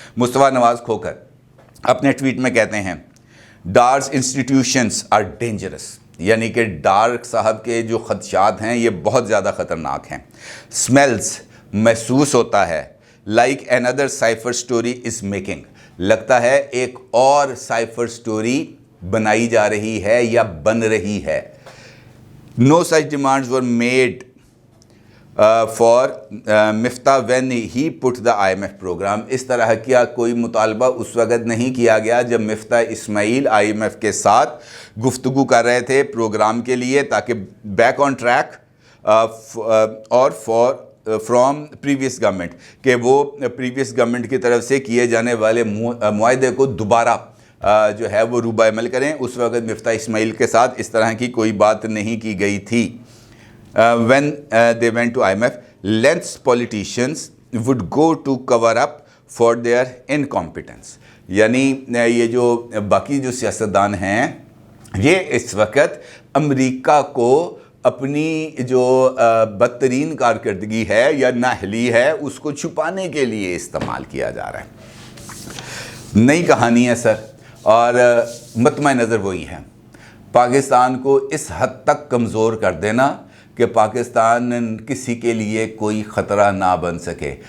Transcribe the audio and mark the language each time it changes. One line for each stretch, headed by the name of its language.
Urdu: مصطفیٰ نواز کھوکر اپنے ٹویٹ میں کہتے ہیں
English: Dar's institutions are dangerous,
Urdu: یعنی کہ ڈار صاحب کے جو خدشات ہیں یہ بہت زیادہ خطرناک ہیں. سمیلز, محسوس ہوتا ہے,
English: like another cipher story is making,
Urdu: لگتا ہے ایک اور سائفر سٹوری بنائی جا رہی ہے یا بن رہی ہے.
English: No such demands were made for Miftah when he put the IMF program.
Urdu: اس طرح کیا کوئی مطالبہ اس وقت نہیں کیا گیا جب مفتاح اسماعیل IMF کے ساتھ گفتگو کر رہے تھے پروگرام کے لیے تاکہ
English: back on track
Urdu: اور
English: from previous government,
Urdu: کہ وہ پریویس گورنمنٹ کی طرف سے کیے جانے والے معاہدے کو دوبارہ جو ہے وہ روبہ عمل کریں. اس وقت مفتاح اسماعیل کے ساتھ اس طرح کی کوئی بات نہیں کی گئی تھی.
English: when they went to IMF, lengths politicians would go to cover up for their incompetence.
Urdu: یعنی یہ جو باقی جو سیاستدان ہیں یہ اس وقت امریکہ کو اپنی جو بدترین کارکردگی ہے یا نااہلی ہے اس کو چھپانے کے لیے استعمال کیا جا رہا ہے. نئی کہانی ہے سر, اور مطمع نظر وہی ہے پاکستان کو اس حد تک کمزور کر دینا کہ پاکستان کسی کے لیے کوئی خطرہ نہ بن سکے.